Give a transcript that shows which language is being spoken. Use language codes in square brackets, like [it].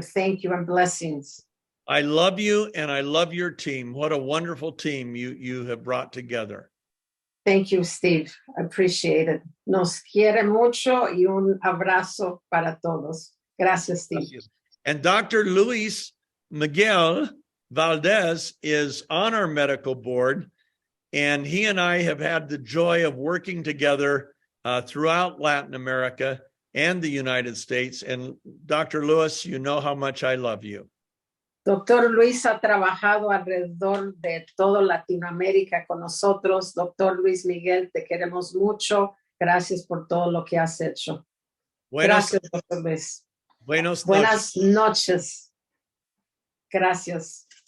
[en] Thank you and blessings. I love you, and I love your team. What a wonderful team you have brought together. Thank you, Steve. I appreciate it. [es] Nos quiere mucho y un abrazo para todos. Gracias, Steve. Gracias. [en] And Dr. Luis Miguel Valdez is on our medical board, and he and I have had the joy of working together throughout Latin America and the United States. And Dr. Luis, you know how much I love you. [es] Doctor Luis ha trabajado alrededor de toda Latinoamérica con nosotros. Doctor Luis Miguel, te queremos mucho. Gracias por todo lo que has hecho. Gracias, Doctor Luis. Buenas noches. Gracias.